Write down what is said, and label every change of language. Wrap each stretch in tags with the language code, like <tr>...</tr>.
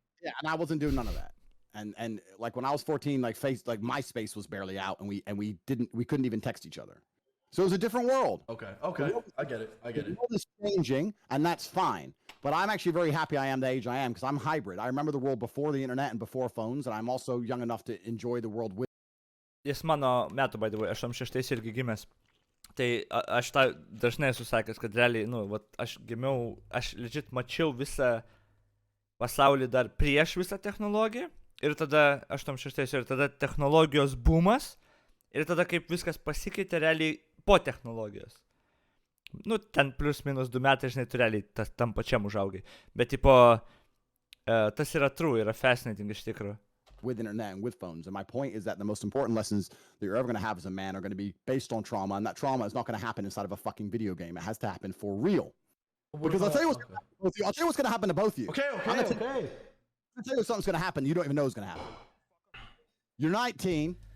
<en>Yeah, and I wasn't doing none of that. And like when I was 14, like MySpace was barely out, and we couldn't even text each other. So it was a different world. Okay. I get it. The world is changing, and that's fine. But I'm actually very happy I am the age I am because I'm hybrid. I remember the world before the internet and before phones, and I'm also young enough to enjoy the world with.</en> <lt>Jis mano metų,</lt> <en>by the way,</en> <lt>86 irgi gimęs. Tai aš tą dažnai esu sakęs, kad realiai, nu, vat, aš gimiau, aš legit mačiau visą pasaulį dar prieš visą technologiją. Ir tada 86 ir tada technologijos boomas. Ir tada kaip viskas pasikeitė realiai po technologijos. Nu, ten plus minus 2 metai, žinai, tu realiai tam pačiam užaugai. Bet, tipo, tas yra true, yra fascinating iš tikrųjų.</lt> <en>With internet and with phones. And my point is that the most important lessons that you're ever going to have as a man are going to be based on trauma, and that trauma is not going to happen inside of a fucking video game. It has to happen for real. Because I'll tell you what's going to happen to both of you. Okay. I'll tell you something's going to happen you don't even know is going to happen. You're 19.</en>